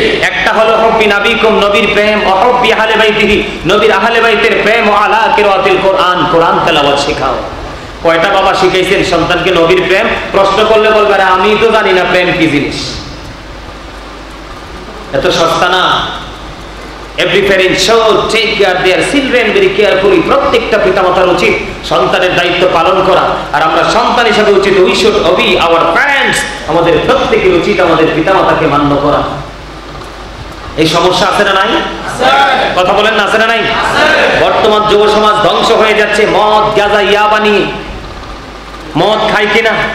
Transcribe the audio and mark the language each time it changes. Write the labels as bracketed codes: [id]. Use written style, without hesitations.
[bn] একটা হলো [ar] হুব্বি নবীকুম, [bn] নবীর প্রেম, [ar] ওয়া হুব্বি আহলি বাইতিহি, [bn] নবীর আহলে বাইতের প্রেম, [ar] ওয়া আলা কিরাআতিল কুরআন, [bn] কোরআন তেলাওয়াত শেখাও। কয়টা বাবা শিখাইছেন সন্তানকে নবীর প্রেম? প্রশ্ন করলে বলবে আমি তো জানি না প্রেম কি জিনিস। এত সস্তা না। [en] Every parent should take care of their children very carefully. [bn] প্রত্যেকটা পিতামাতার উচিত সন্তানের দায়িত্ব পালন করা। আর আমরা সন্তান হিসেবে উচিত [en] we should obey our parents. [bn] আমাদের প্রত্যেকের উচিত আমাদের পিতামাতাকে মান্য করা। এই সমস্যা আছে না নাই? কথা বলেন না, আছে না নাই? বর্তমান যুব সমাজ ধ্বংস হয়ে যাচ্ছে মদ গাঁজা ইয়াবা নিয়ে। মদ খায় কিনা?